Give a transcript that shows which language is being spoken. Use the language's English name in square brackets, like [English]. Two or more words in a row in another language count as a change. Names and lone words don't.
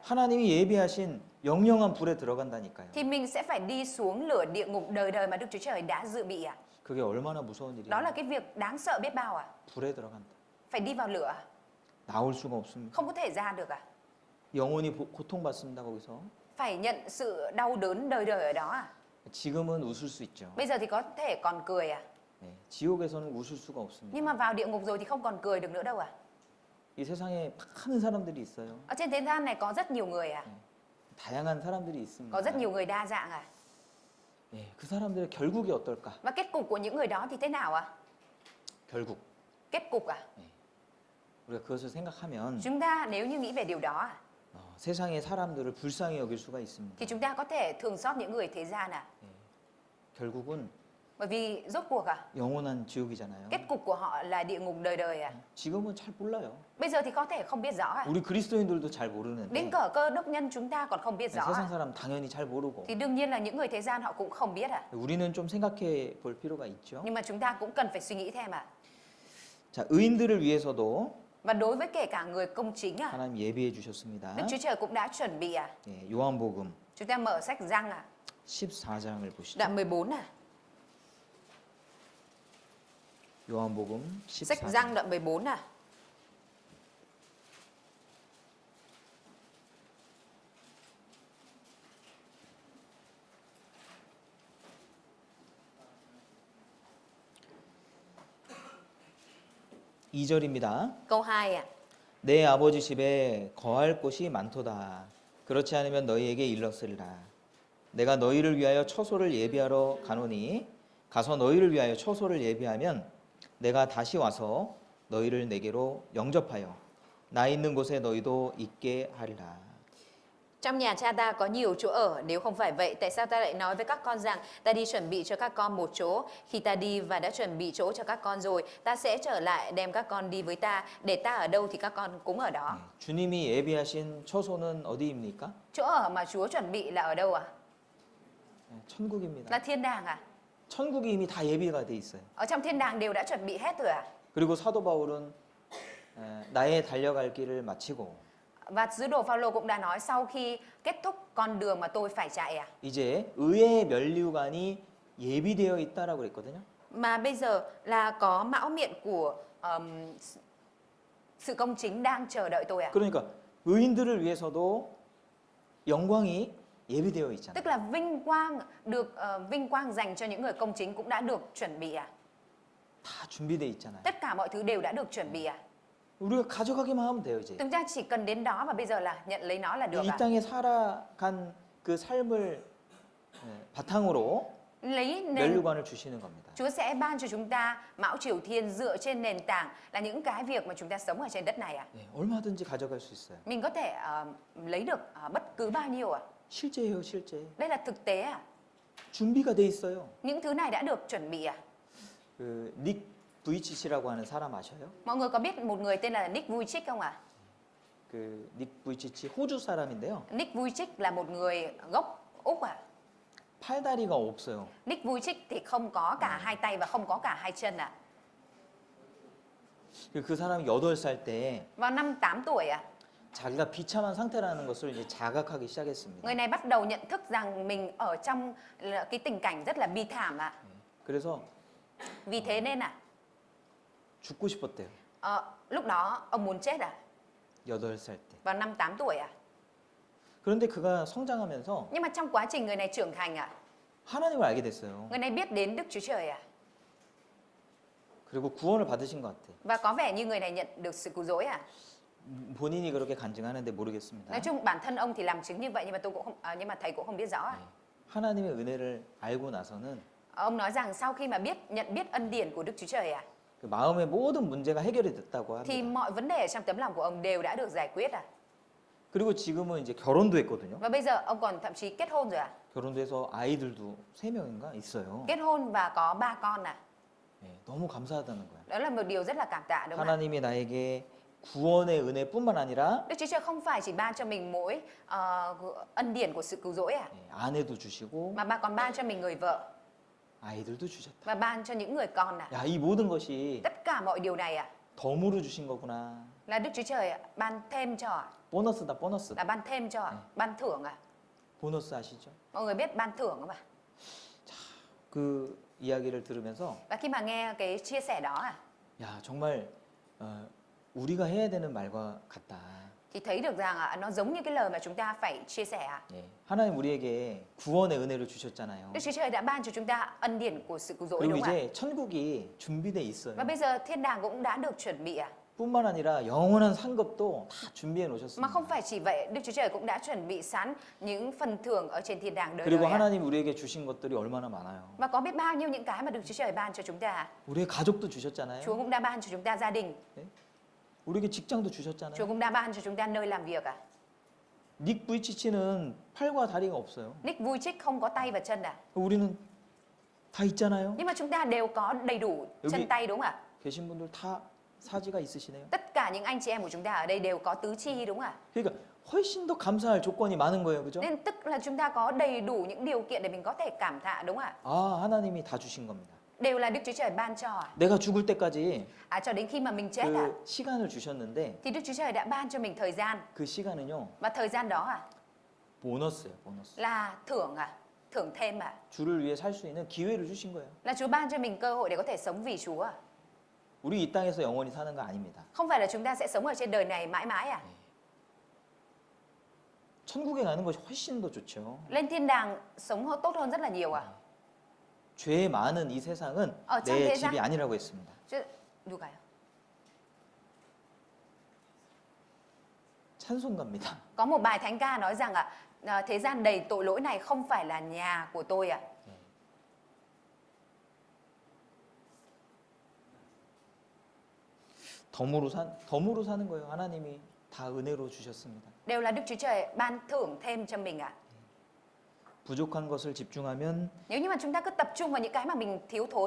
[Korean] 하나님이 예비하신 영영한 불에 들어간다니까요. [Vietnamese] thì mình sẽ phải đi xuống lửa địa ngục đời đời mà Đức Chúa Trời đã dự bị à? [Korean] 그게 얼마나 무서운 일이에요. [Vietnamese] Đó là cái việc đáng sợ biết bao à? [Korean] 불에 들어간다. [Vietnamese] Phải đi vào lửa à? [Korean] 나올 수가 없습니다. [Vietnamese] Không có thể ra được à? [Korean] 영혼이 고통받습니다. 거기서. [Vietnamese] Phải nhận sự đau đớn đời đời ở đó à? [Korean] 지금은 웃을 수 있죠. [Vietnamese] Bây giờ thì có thể còn cười à? [Korean] 네, 지옥에서는 웃을 수가 없습니다. [Vietnamese] Nhưng mà vào địa ngục rồi thì không còn cười được nữa đâu à? [Korean] 이 세상에 많은 사람들이 있어요. [Vietnamese] Ở trên thế gian này có rất nhiều người à? [Korean] 다양한 사람들이 있습니다. [Vietnamese] Có rất nhiều người đa dạng à? [Korean] 예, 그 사람들의 결국이 어떨까? [Vietnamese] Và kết cục của những người đó thì thế nào à? [Korean] 결국 [Vietnamese] Kết cục à? [Korean] 우리가 그것을 생각하면 [Vietnamese] Chúng ta nếu như nghĩ về điều đó à, [Korean] 세상의 사람들을 불쌍히 여길 수가 있습니다. [Vietnamese] thì chúng ta có thể thương xót những người thế gian à? [Korean] 결국은 [Vietnamese] Bởi vì rốt cuộc à, [Korean] 영원한 지옥이잖아요. [Vietnamese] kết cục của họ là địa ngục đời đời à? [Korean] 지금은 잘 몰라요. [Vietnamese] Bây giờ thì có thể không biết rõ à? [Korean] 우리 그리스도인들도 잘 모르는데 [Vietnamese] Đến cỡ cơ đốc nhân chúng ta còn không biết rõ [Korean] 세상 [Vietnamese] à? [Korean] 사람 당연히 잘 모르고 [Vietnamese] Thì đương nhiên là những người thế gian họ cũng không biết à? [Korean] 우리는 좀 생각해 볼 필요가 있죠. [Vietnamese] Nhưng mà chúng ta cũng cần phải suy nghĩ thêm à? [Korean] 자, 의인들을 위해서도 [Vietnamese] Và đối với kể cả người công chính à, [Korean] 하나님 예비해 주셨습니다. [Vietnamese] Đức Chúa Trời cũng đã chuẩn bị à? [Korean] 예, 요한복음 [Vietnamese] Chúng ta mở sách Giăng à, [Korean] 14장을 보시죠. [Vietnamese] đoạn 14 à? [Korean] 요한복음 [Vietnamese] Sách [Korean] 14장. [Vietnamese] Giăng đoạn 14 à? [Korean] 이절입니다 [Vietnamese] Câu 2 à? [Korean] 내 아버지 집에 거할 곳이 많도다. 그렇지 않으면 너희에게 일렀으리라. 내가 너희를 위하여 처소를 예비하러 가노니 가서 너희를 위하여 처소를 예비하면 내가 다시 와서 너희를 내게로 영접하여 나 있는 곳에 너희도 있게 하리라. [Vietnamese] Trong nhà cha ta có nhiều chỗ ở, nếu không phải vậy, tại sao ta lại nói với các con rằng ta đi chuẩn bị cho các con một chỗ? Khi ta đi và đã chuẩn bị chỗ cho các con rồi, ta sẽ trở lại đem các con đi với ta, để ta ở đâu thì các con cũng ở đó. [Korean] 주님이 예비하신 처소는 어디입니까? [Vietnamese] Chỗ ở mà Chúa chuẩn bị là ở đâu ạ? [Korean] 천국입니다. [Vietnamese] Là thiên đàng à? [Korean] 천국이 이미 다 예비가 돼 있어요. [Vietnamese] Ở trong thiên đàng đều đã chuẩn bị hết rồi à? [Korean] 그리고 사도 바울은 나의 달려갈 길을 마치고 [Vietnamese] Và sứ đồ Phaolô cũng đã nói sau khi kết thúc con đường mà tôi phải chạy à? [Korean] 이제 의의 면류관이 예비되어 있다라고 그랬거든요. [Vietnamese] Mà bây giờ là có mão miệng của sự công chính đang chờ đợi tôi à? [Korean] 그러니까 의인들을 위해서도 영광이 예비되어 있잖아요. [Vietnamese] Tức là vinh quang dành cho những người công chính cũng đã được chuẩn bị à? [Korean] 다 준비돼 있잖아요. [Vietnamese] Tất cả mọi thứ đều đã được chuẩn bị à? [Korean] 우리가 가져가기만 하면 돼요, 이제. [Vietnamese] Chúng ta chỉ cần đến đó và bây giờ là nhận lấy nó là được [Korean] 이 [Vietnamese] à? [Korean] 땅에 살아간 그 삶을 바탕으로 [Vietnamese] Lấy nền [Korean] 면류관을 주시는 겁니다. [Vietnamese] Chúa sẽ ban cho chúng ta mão triều thiên dựa trên nền tảng là những cái việc mà chúng ta sống ở trên đất này à? [Korean] 네, 얼마든지 가져갈 수 있어요. [Vietnamese] Mình có thể lấy được bất cứ bao nhiêu à? [Korean] 실제예요, 실제. [Vietnamese] Đây là thực tế à? [Korean] 준비가 돼 있어요. [Vietnamese] Những thứ này đã được chuẩn bị à? [Korean] 닉 부이치치라고 하는 사람 아셔요? [Vietnamese] Mọi người có biết một người tên là Nick Vujicic không ạ? [Korean] 닉 부이치치 호주 사람인데요. [Vietnamese] Nick Vujicic là một người gốc Úc à? [Korean] 팔다리가 없어요. [Vietnamese] Nick Vujicic thì không có cả hai tay và không có cả hai chân à? [Korean] 그 사람이 8살 때 [Vietnamese] Vào năm 8 tuổi à? [Korean] 자기가 비참한 상태라는 것을 이제 자각하기 시작했습니다. [Vietnamese] Người này bắt đầu nhận thức rằng mình ở trong cái tình cảnh rất là bi thảm ạ. [Korean] 그래서 [Vietnamese] Vì thế nên [Korean] 죽고 싶었대요. [Vietnamese] lúc đó ông muốn chết à? [Korean] 8살 때. [Vietnamese] Vào năm 8 tuổi à? [Korean] 그런데 그가 성장하면서 [Vietnamese] Nhưng mà trong quá trình người này trưởng thành à? [Korean] 하나님을 알게 됐어요. [Vietnamese] Người này biết đến Đức Chúa Trời à? [Korean] 그리고 구원을 받으신 것 같아요. [Vietnamese] Và có vẻ như người này nhận được sự cứu rỗi à? [Korean] 본인이 그렇게 간증하는데 모르겠습니다. [Vietnamese] Nói chung bản thân ông thì làm chứng như vậy nhưng mà tôi cũng không nhưng mà thầy cũng không biết rõ à? [Korean] 하나님의 은혜를 알고 나서는 [Vietnamese] Ông nói rằng sau khi mà nhận biết ân điển của Đức Chúa Trời à, [Korean] 그 마음의 모든 문제가 해결이 됐다고 [Vietnamese] thì [Korean] 합니다. [Vietnamese] mọi vấn đề ở trong tấm lòng của ông đều đã được giải quyết à? [Korean] 그리고 지금은 이제 결혼도 했거든요. [Vietnamese] Và bây giờ ông còn thậm chí kết hôn rồi à? [Korean] 결혼도 해서 아이들도 3명인가 있어요. [Vietnamese] Kết hôn và có 3 con à? [Korean] 네, 너무 감사하다는 거예요. [Vietnamese] Đó là một điều rất là cảm tạ đúng không ạ? [Korean] 하나님이 나에게 구원의 은혜뿐만 아니라 [Vietnamese] Đức Chúa Trời không phải chỉ ban cho mình mỗi ân điển của sự cứu rỗi à, [Korean] 아내도 주시고 [Vietnamese] mà bà còn ban cho mình người vợ [Korean] 아이들도 주셨다. [Vietnamese] và ban cho những người con à. [Korean] 야, 이 모든 것이 [Vietnamese] Tất cả mọi điều này à, [Korean] 덤으로 주신 거구나. [Vietnamese] là Đức Chúa Trời ban thêm cho à? [Korean] 보너스다, 보너스. [Vietnamese] Là ban thêm cho à? Ban thưởng à? [Korean] 보너스 아시죠? [Vietnamese] Mọi người biết ban thưởng không ạ? [Korean] 그 이야기를 들으면서 [Vietnamese] Và khi mà nghe cái chia sẻ đó à, [Korean] 야, 정말 우리가 해야 되는 말과 같다. [Vietnamese] thì thấy được rằng nó giống như cái lời mà chúng ta phải chia sẻ à. [Korean] 예, 하나님 우리에게 구원의 은혜를 주셨잖아요. [Vietnamese] Đức Chúa Trời đã ban cho chúng ta ân điển của sự cứu rỗi [Korean] 그리고 [Vietnamese] đúng không ạ? [Korean] 이제 천국이 준비돼 있어요. [Vietnamese] Và bây giờ thiên đàng cũng đã được chuẩn bị à. [Korean] 뿐만 아니라 영원한 상급도 다 준비해 [Vietnamese] Mà [Korean] 놓으셨습니다. [Vietnamese] không phải chỉ vậy, Đức Chúa Trời cũng đã chuẩn bị sẵn những phần thưởng ở trên thiên đàng đời [Korean] 그리고 [Vietnamese] đời à. [Korean] 하나님 우리에게 주신 것들이 얼마나 많아요. [Vietnamese] Và có biết bao nhiêu những cái mà Đức Chúa Trời ban cho chúng ta. [Korean] 우리의 가족도 주셨잖아요. [Vietnamese] Chúa cũng đã ban cho chúng ta gia đình, [Korean] 우리에게 직장도 [Vietnamese] Chúa [Korean] 주셨잖아요. [Vietnamese] cũng đã ban cho chúng ta nơi làm việc à. [Korean] 닉 부이치치는 팔과 다리가 없어요. [Vietnamese] Nick Vujicic không có tay và chân à. [Korean] 우리는 다 있잖아요. [Vietnamese] Nhưng mà chúng ta đều có đầy đủ chân [Korean] 여기- [Vietnamese] tay đúng không ạ? [Korean] 계신 분들 다 사지가 있으시네요. [Vietnamese] Tất cả những anh chị em của chúng ta ở đây đều có tứ chi đúng không ạ? [Korean] 그러니까 훨씬 더 감사할 조건이 많은 거예요. 그죠? [Vietnamese] Nên tức là chúng ta có đầy đủ những điều kiện để mình có thể cảm tạ đúng không ạ? [Korean] 아, 하나님이 다 주신 겁니다. [Vietnamese] Đều là Đức Chúa Trời ban cho à? [Korean] 내가 죽을 때까지 [Vietnamese] Cho đến khi mà mình chết à? [Korean] 그 시간을 주셨는데 [Vietnamese] Thì Đức Chúa Trời đã ban cho mình thời gian. [Korean] 그 시간은요. [Vietnamese] Và thời gian đó [Korean] 보너스예요, 보너스. [Vietnamese] là thưởng à? Thưởng thêm à? [Korean] 주를 위해 살 수 있는 기회를 주신 거예요. [Vietnamese] Là Chúa ban cho mình cơ hội để có thể sống vì Chúa à? [Korean] 우리 이 땅에서 영원히 사는 거 아닙니다. [Vietnamese] Không phải là chúng ta sẽ sống ở trên đời này mãi mãi à? [Korean] 천국에 가는 것이 훨씬 더 좋죠. [Vietnamese] Lên thiên đàng sống tốt hơn rất là nhiều à? [Korean] 죄 많은 이 세상은 참 내 세상? 집이 아니라고 했습니다. Chứ 누가요? 찬송가입니다. [Vietnamese] Có một bài thánh ca nói rằng thế gian đầy tội lỗi này không phải là nhà của tôi à? [Korean] 덤으로 사는 거예요. 하나님이 다 은혜로 주셨습니다. [Vietnamese] đều là Đức Chúa Trời ban thưởng thêm cho mình ạ. [Korean] 부족한 것을 집중하면 [Vietnamese] Nếu như mà chúng ta cứ tập trung vào những cái mà mình thiếu thốn